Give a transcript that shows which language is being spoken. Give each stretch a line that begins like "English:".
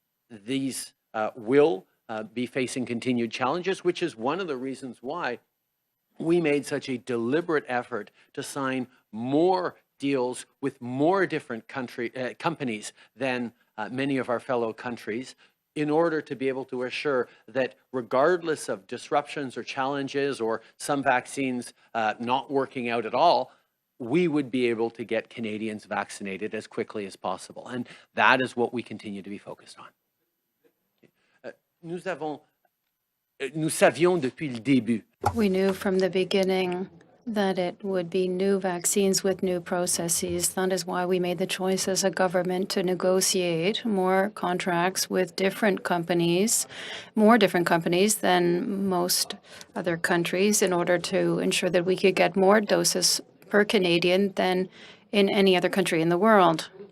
English: These will be facing continued challenges, which is one of the reasons why we made such a deliberate effort to sign more deals with more different companies than many of our fellow countries, in order to be able to assure that regardless of disruptions or challenges or some vaccines not working out at all, we would be able to get Canadians vaccinated as quickly as possible. And that is what we continue to be focused on.
French: Nous savions depuis le début.
English: We knew from the beginning that it would be new vaccines with new processes. That is why we made the choice as a government to negotiate more contracts with different companies, more different companies than most other countries, in order to ensure that we could get more doses per Canadian than in any other country in the world.